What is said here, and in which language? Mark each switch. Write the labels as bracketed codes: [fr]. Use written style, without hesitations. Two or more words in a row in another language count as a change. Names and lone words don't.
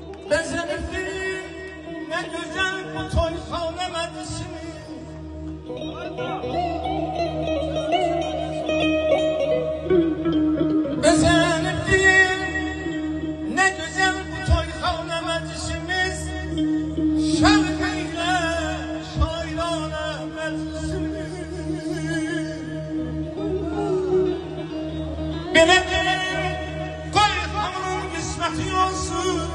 [tr] Bezenirdi ne güzel bu [az] toyxana məclisini. [tr] Bezenirdi ne güzel bu [az] toyxana məclisimiz. Şərq ilə şairana məclisimiz. Belə qoy xanımın qisməti olsun.